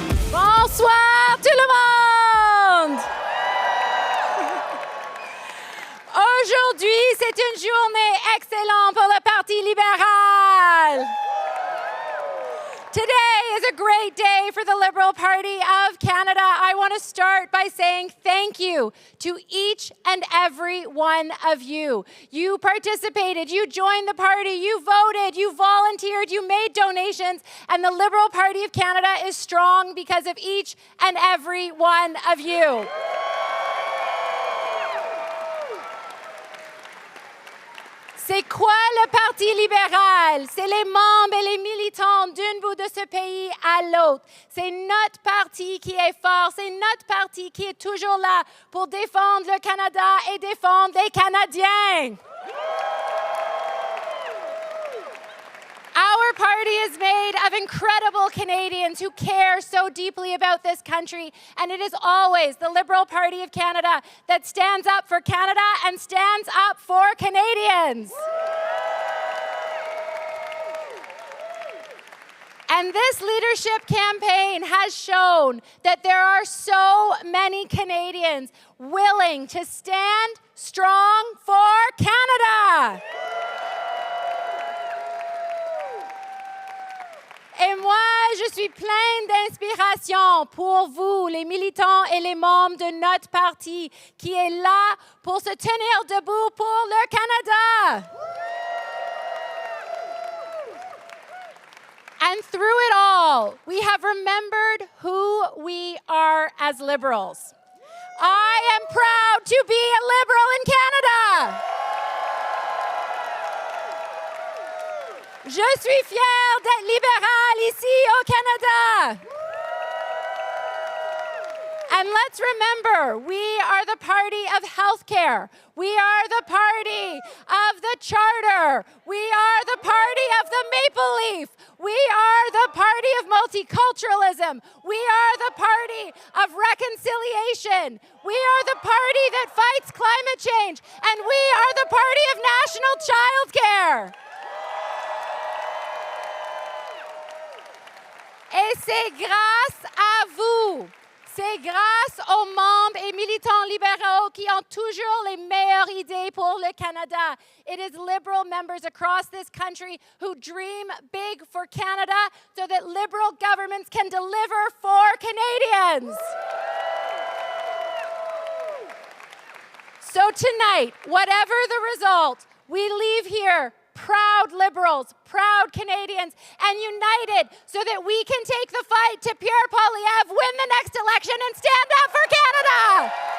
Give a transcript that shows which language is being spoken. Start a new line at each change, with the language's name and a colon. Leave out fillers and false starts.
French: Bonsoir tout le monde! Aujourd'hui, c'est une journée excellente pour le Parti libéral.
English: Today is a great day for the Liberal Party of Canada. I want to start by saying thank you to each and every one of you. You participated, you joined the party, you voted, you volunteered, you made donations, and the Liberal Party of Canada is strong because of each and every one of you.
French: C'est quoi le Parti libéral? C'est les membres et les militants d'un bout de ce pays à l'autre. C'est notre parti qui est fort, c'est notre parti qui est toujours là pour défendre le Canada et défendre les Canadiens.
English: Our party is made of incredible Canadians who care so deeply about this country, and it is always the Liberal Party of Canada that stands up for Canada and stands up for Canadians. And this leadership campaign has shown that there are so many Canadians willing to stand strong for Canada.
French: Et moi, je suis pleine d'inspiration pour vous, les militants et les membres de notre parti, qui est là pour se tenir debout pour le Canada.
English: And through it all, we have remembered who we are as Liberals. I am proud to be a Liberal in Canada.
French: Je suis fière d'être libérale ici au Canada.
English: And let's remember, we are the party of healthcare. We are the party of the Charter. We are the party of the Maple Leaf. We are the party of multiculturalism. We are the party of reconciliation. We are the party that fights climate change. And we are the party of national childcare.
French: Et c'est grâce à vous. C'est grâce aux membres et militants libéraux qui ont toujours les meilleures idées pour le Canada.
English: It is Liberal members across this country who dream big for Canada so that Liberal governments can deliver for Canadians. So tonight, whatever the result, we leave here proud Liberals, proud Canadians, and united so that we can take the fight to Pierre Poilievre, win the next election, and stand up for Canada!